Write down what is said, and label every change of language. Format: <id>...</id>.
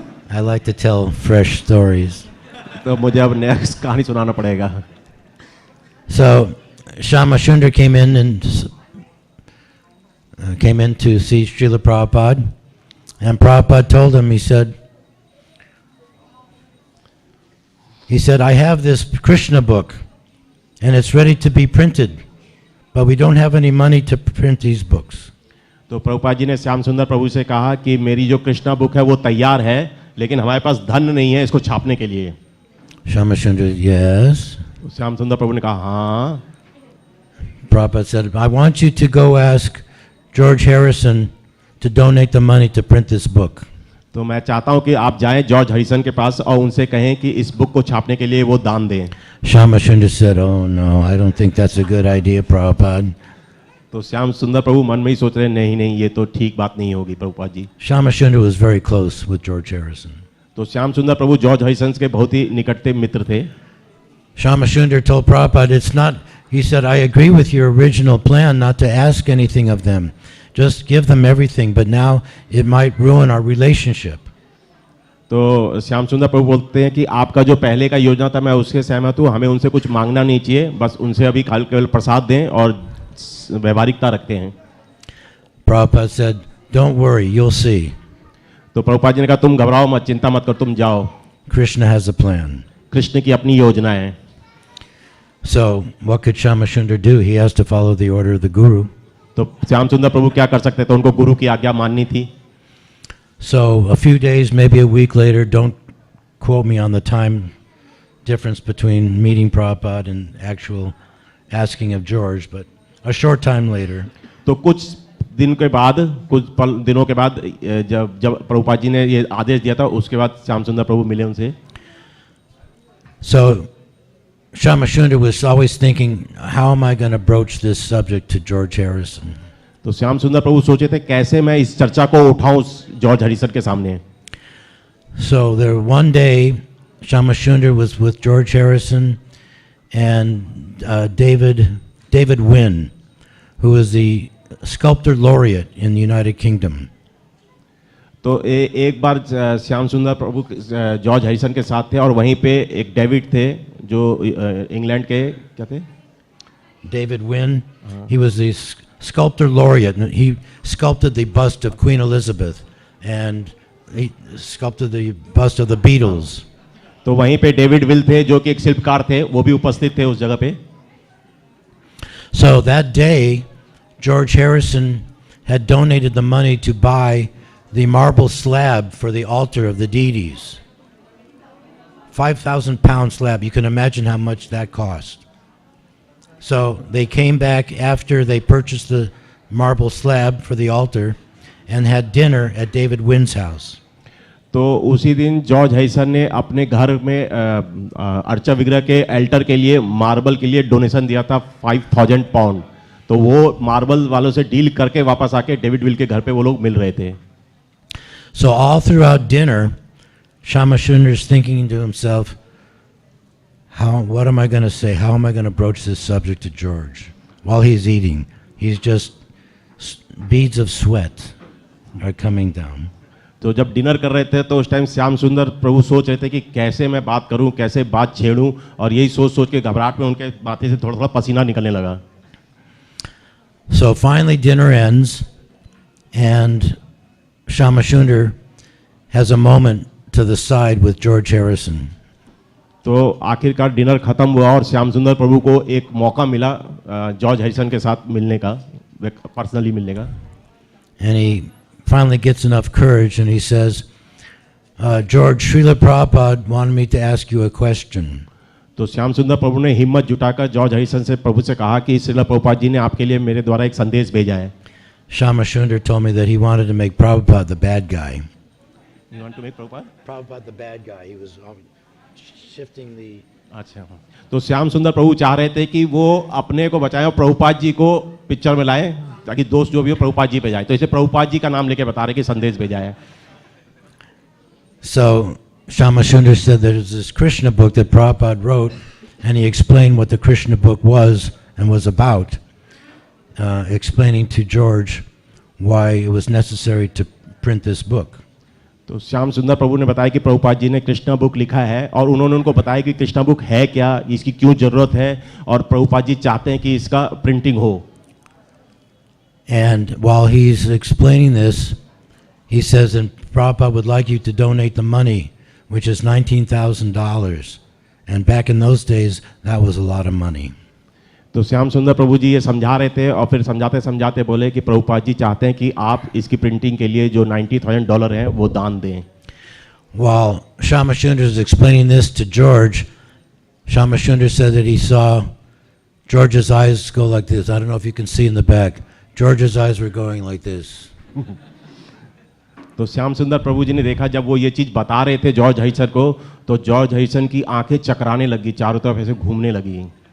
<en>I like to tell fresh stories.</en> <hi>तो मुझे अब नया कहानी सुनाना पड़ेगा.</hi> <en>So Shamashundar came in to see Srila Prabhupada, and Prabhupada told him, he said, I have this Krishna book, and it's ready to be printed, but we don't have any money to print these books.</en> <hi>तो प्रभुपाद जी ने श्याम सुंदर प्रभु से कहा कि मेरी जो Krishna book है वो तैयार है लेकिन हमारे पास धन नहीं है इसको छापने के लिए.</hi> <en>Shamashundar, yes.</en> <hi>श्याम सुंदर प्रभु ने कहा हाँ.</hi> <en>Prabhupada said, I want you to go ask George Harrison to donate the money to print this book.</en> <hi>तो मैं चाहता हूं कि आप जाएं जॉर्ज हरिसन के पास और उनसे कहें कि इस बुक को छापने के लिए वो दान दें.</hi> <en>Shamashundar said, oh no, I don't think that's a good idea, Prabhupada.</en> <hi>तो श्याम सुंदर प्रभु मन में ही सोच रहे नहीं ये तो ठीक बात नहीं होगी Prabhupada ji.</hi> <en>Shamashundar was very close with George Harrison.</en> <hi>तो श्याम सुंदर प्रभु जॉर्ज हरिसन के बहुत ही निकटतम मित्र थे.</hi> <en>Shamashundar told Prabhupada, it's not, he said, I agree with your original plan not to ask anything of them. Just give them everything, but now it might ruin our relationship.</en> <hi>तो श्याम सुंदर प्रभु बोलते हैं कि आपका जो पहले का योजना था मैं उसके सहमत हूँ. हमें उनसे कुछ मांगना नहीं चाहिए, बस उनसे अभी केवल प्रसाद दें और व्यवहारिकता रखते हैं.</hi> <en>Prabhupada said, don't worry, you'll see.</en> <hi>तो प्रभुपाद जी ने कहा तुम घबराओ मत, चिंता मत करो, तुम जाओ.</hi> <en>Krishna has a plan.</en> <hi>Krishna की अपनी योजना है.</hi> <en>So what could Shamashundar do? He has to follow the order of the guru.</en> <hi>तो श्याम सुंदर प्रभु क्या कर सकते थे? उनको गुरु की आज्ञा माननी थी.</hi> <en>So a few days, maybe a week later, don't quote me on the time difference between meeting Prabhupada and actual asking of George, but a short time later.</en> <hi>तो कुछ दिन के बाद, कुछ दिनों के बाद, जब प्रभुपाद जी ने ये आदेश दिया था, उसके बाद श्याम सुंदर प्रभु मिले उनसे.</hi> <en>So Shamashunda was always thinking, how am I going to broach this subject to George Harrison?</en> <hi>तो श्याम सुंदर प्रभु सोचे थे कैसे मैं इस चर्चा को उठाऊं जॉर्ज हरिसन के सामने.</hi> <en>So there one day, Shamashunda was with George Harrison and David Wynn, who is the sculptor laureate in the United Kingdom.</en> <hi>तो एक बार श्याम सुंदर प्रभु जॉर्ज हरिसन के साथ थे और वहीं पे एक डेविड थे जो इंग्लैंड के क्या थे.</hi> <en>David Wynn, he was the sculptor laureate, and he sculpted the bust of Queen Elizabeth, and he sculpted the bust of the Beatles.</en> <hi>तो वहीं पे डेविड विल थे जो कि एक शिल्पकार थे, वो भी उपस्थित थे उस जगह पे.</hi> <en>So that day, George Harrison had donated the money to buy the marble slab for the altar of the deities. 5,000 pound slab. You can imagine how much that cost. So they came back after they purchased the marble slab for the altar and had dinner at David Wynn's house.</en> <hi>तो उसी दिन George Harrison ने अपने घर में अर्चा विग्रह के एल्टर के लिए मार्बल के लिए डोनेशन दिया था 5,000 पाउंड. तो वो मार्बल वालों से डील करके वापस आके डेविड विल के घर पे वो लोग मिल रहे थे.</hi> <en>So all throughout dinner, Shamashunda is thinking to himself, what am I going to say? How am I going to broach this subject to George? While he's eating, he's just, beads of sweat are coming down.</en> <hi>तो जब dinner कर रहे थे तो उस time Shyam सुंदर प्रभु सोच रहे थे कि कैसे मैं बात करूं, कैसे बात छेड़ूं, और यही सोच सोच के घबराहट में उनके माथे से थोड़ा थोड़ा पसीना निकलने लगा.</hi> <en>So finally dinner ends and Shamashunda has a moment to the side with George Harrison.</en> <hi>तो आखिरकार डिनर खत्म हुआ और श्याम सुंदर प्रभु को एक मौका मिला जॉर्ज हरिसन के साथ मिलने का, पर्सनली मिलने का.</hi> <en>And he finally gets enough courage and he says, George, Srila Prabhupada wanted me to ask you a question.</en> <hi>तो श्याम सुंदर प्रभु ने हिम्मत जुटाकर जॉर्ज हरिसन से प्रभु से कहा कि श्रील प्रभुपाद जी ने आपके लिए मेरे द्वारा एक संदेश भेजा है.</hi> <en>Shamashunda told me that he wanted to make Prabhupada the bad guy. You want to make Prabhupada? Prabhupada the bad guy. He was shifting the...</en> <hi>अच्छा. तो श्याम सुंदर प्रभु चाह रहे थे कि वो अपने को बचाए और प्रभुपाद जी को पिक्चर में लाए ताकि दोस्त जो भी हो प्रभुपाद जी पे जाए. तो इसे प्रभुपाद जी का नाम लेके बता रहे कि संदेश भेजा है.</hi> <en>So Shamashunda said that there's this Krishna book that Prabhupada wrote, and he explained what the Krishna book was and was about, explaining to George why it was necessary to print this book.</en> <hi>तो श्याम सुंदर प्रभु ने बताया कि प्रभुपाद जी ने Krishna book लिखा है और उन्होंने उनको बताया कि कृष्णा बुक है क्या, इसकी क्यों जरूरत है, और प्रभुपाद जी चाहते हैं कि इसका प्रिंटिंग हो.</hi> <en>And while he's explaining this, he says, and Prabhupada would like you to donate the money, which is $19,000. And back in those days, that was a lot of money.</en> <hi>तो श्याम सुंदर प्रभु जी ये समझा रहे थे और फिर समझाते समझाते बोले कि प्रभुपाद जी चाहते हैं कि आप इसकी प्रिंटिंग के लिए जो $90,000 है वो दान दें.</hi> <en>While Shamashunda is explaining this to George, Shamashunda said that he saw George's eyes go like this. I don't know if you can see in the back. George's eyes were going like this.</en> <hi>तो श्याम सुंदर प्रभु जी ने देखा जब वो ये चीज़ बता रहे थे जॉर्ज हरिसन को, तो जॉर्ज हरिसन की आंखें चकराने लगी, चारों तरफ ऐसे घूमने लगी.</hi>